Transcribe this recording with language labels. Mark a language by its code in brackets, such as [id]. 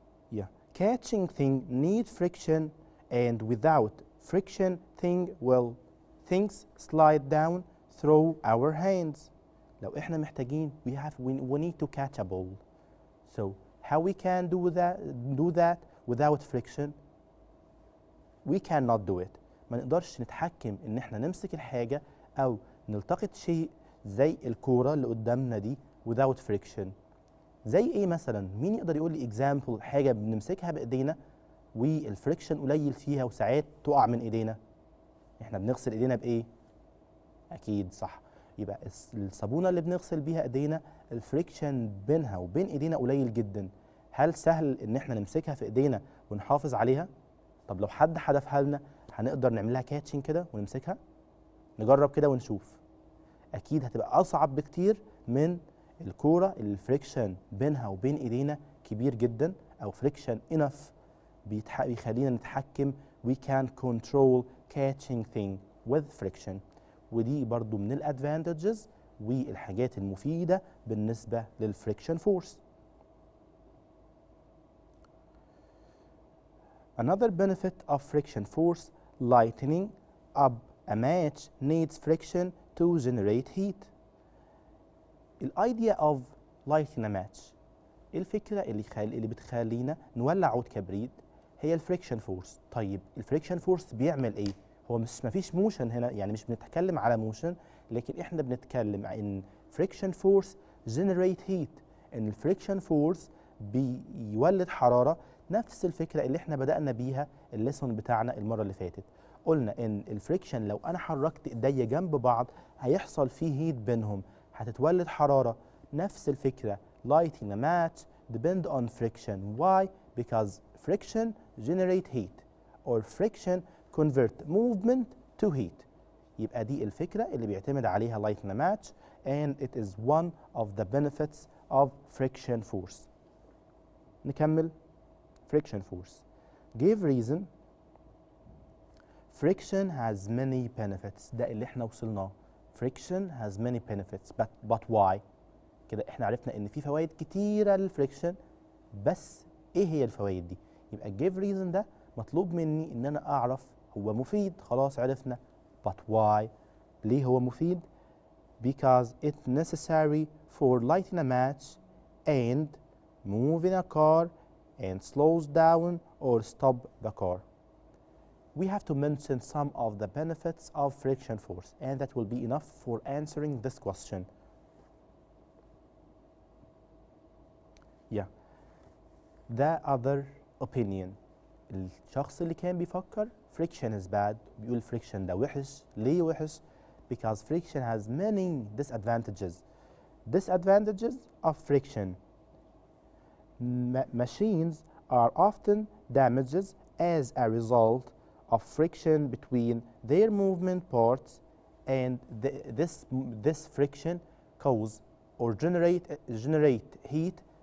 [en] Yeah, catching thing need friction, and without friction things slide down through our hands. [ar] لو احنا محتاجين [en] we need to catch a ball. So how we can do that without friction? We cannot do it. [ar] ما نقدرش نتحكم ان احنا نمسك الحاجة او نلتقط شيء زي الكورة اللي قدامنا دي [en] without friction. [ar] زي ايه مثلا؟ مين يقدر يقول لي example حاجة بنمسكها بايدينا والفريكشن قليل فيها وساعات تقع من ايدينا؟ احنا بنغسل ايدينا بايه؟ اكيد صح. يبقى الصابونه اللي بنغسل بيها ايدينا الفريكشن بينها وبين ايدينا قليل جدا. هل سهل ان احنا نمسكها في ايدينا ونحافظ عليها؟ طب لو حد حدفها لنا هنقدر نعملها كاتشنج كده ونمسكها؟ نجرب كده ونشوف. اكيد هتبقى اصعب بكتير من الكوره اللي الفريكشن بينها وبين ايدينا كبير جدا او فريكشن انف بيخلينا نتحكم. [en] We can control catching thing with friction. [ar] ودي برضو من الادفانتجز والحاجات المفيدة بالنسبة للفريكشن فورس. [en] Another benefit of friction force, lightening up a match needs friction to generate heat. The idea of lighting a match. [ar] الفكرة اللي بتخلينا نولع عود كبريت هي الفريكشن فورس. طيب الفريكشن فورس بيعمل ايه؟ هو مفيش موشن هنا، يعني مش بنتكلم على موشن، لكن احنا بنتكلم عن [en] friction force generate heat. [ar] ان الفريكشن فورس بيولد حرارة. نفس الفكرة اللي احنا بدأنا بيها الليسون بتاعنا المرة اللي فاتت. قلنا ان الفريكشن لو انا حركت ايديا جنب بعض هيحصل فيه هيت بينهم، هتتولد حرارة. نفس الفكرة [en] lighting a match depend on friction. Why? Because friction generate heat or friction convert movement to heat. [ar] يبقى دي الفكرة اللي بيعتمد عليها [en] lighting a match and it is one of the benefits of friction force. نكمل. friction force. Give reason. Friction has many benefits. [ar] ده اللي احنا وصلناه. [en] Friction has many benefits but why؟ [ar] كده احنا عرفنا ان في فوائد كتيرة للفريكشن، بس ايه هي الفوائد دي؟ يبقى [en] give reason [ar] ده مطلوب مني ان انا اعرف هو مفيد، خلاص عرفنا. [en] but why؟ [ar] ليه هو مفيد؟ [en] because it's necessary for lighting a match and moving a car and slows down or stop the car. We have to mention some of the benefits of friction force and that will be enough for answering this question. Yeah. The other opinion. [ar] الشخص اللي كان بيفكر [en] friction is bad [ar] بيقول friction ده وحش. ليه وحش؟ [en] because friction has many disadvantages. Disadvantages of friction. Machines are often damaged as a result of friction between their movement parts, and this friction cause or generate heat.